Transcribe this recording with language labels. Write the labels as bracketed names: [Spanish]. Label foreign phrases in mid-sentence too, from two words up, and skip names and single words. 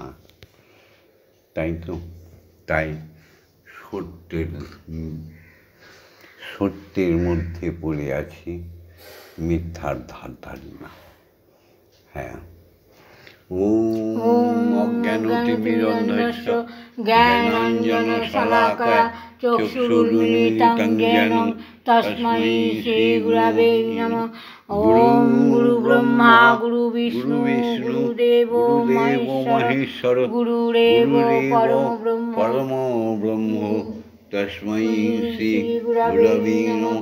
[Bangla] তাই তো, তাই সত্যের মধ্যে পড়ে আছি, মিথ্যার ধার ধারি না। [Sanskrit] হ্যাঁ। ওম অজ্ঞানতিমিরন্ধস্য জ্ঞানাঞ্জনশলাকয়া চক্ষুरुन्मिलितं येन तस्मै श्रीगुरवे नमः। ओम गुरुब्रह्मा गुरुविष्णु गुरुदेवो महेश्वर गुरुरेव परमो ब्रह्म तस्मै श्रीगुरवे नमः।